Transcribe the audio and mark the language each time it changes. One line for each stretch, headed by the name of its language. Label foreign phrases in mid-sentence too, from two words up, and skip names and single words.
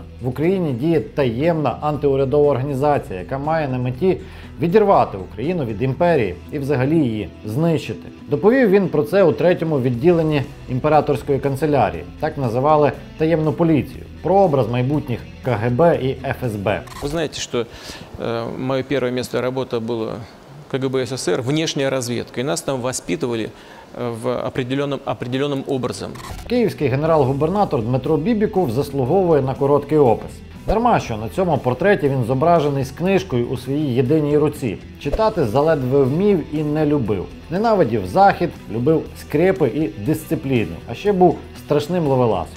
Ukrainian: В Україні діє таємна антиурядова організація, яка має на меті відірвати Україну від імперії і взагалі її знищити. Доповів він про це у 3-му відділенні імператорської канцелярії. Так називали таємну поліцію. Прообраз майбутніх КГБ і ФСБ. Ви знаєте, що моє перше місце роботи було КГБ СССР,
Russian: внешняя разведка. И нас там воспитывали определенным образом.
Ukrainian: Київський генерал-губернатор Дмитро Бібіков заслуговує на короткий опис. Дарма що на цьому портреті він зображений з книжкою у своїй єдиній руці. Читати заледве вмів і не любив. Ненавидів Захід, любив скрепи і дисципліну, а ще був страшним ловеласом.